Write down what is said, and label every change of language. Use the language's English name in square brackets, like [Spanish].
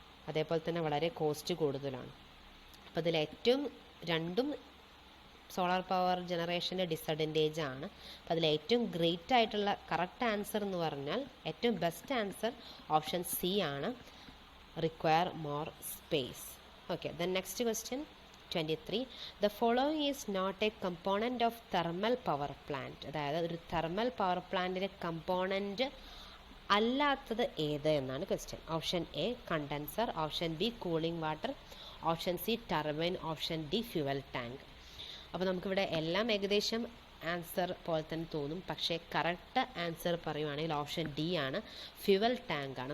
[Malayalam] അതേപോലെ തന്നെ വളരെ കോസ്റ്റ് കൂടുതലാണ്. അപ്പോൾ ഇതിൽ രണ്ടും സോളാർ പവർ ജനറേഷൻ്റെ ഡിസഡ്വാൻറ്റേജ് ആണ്. അപ്പോൾ അതിൽ ഏറ്റവും ഗ്രേറ്റ് ആയിട്ടുള്ള കറക്റ്റ് ആൻസർ എന്ന് പറഞ്ഞാൽ ഏറ്റവും ബെസ്റ്റ് ആൻസർ ഓപ്ഷൻ സി ആണ്, [English] Require more space. Okay, then next question 23. The following is not a component of thermal power plant. [Malayalam] അതായത് ഒരു തെർമൽ പവർ പ്ലാന്റിൻ്റെ കമ്പോണൻറ്റ് അല്ലാത്തത് ഏത് എന്നാണ് question. [English] Option A condenser, option B cooling water, option C turbine, option D fuel tank. [Malayalam] അപ്പോൾ നമുക്കിവിടെ എല്ലാം ഏകദേശം ആൻസർ പോലെ തന്നെ തോന്നും, പക്ഷേ കറക്റ്റ് ആൻസർ പറയുവാണെങ്കിൽ ഓപ്ഷൻ ഡി ആണ്, ഫ്യൂവൽ ടാങ്ക് ആണ്.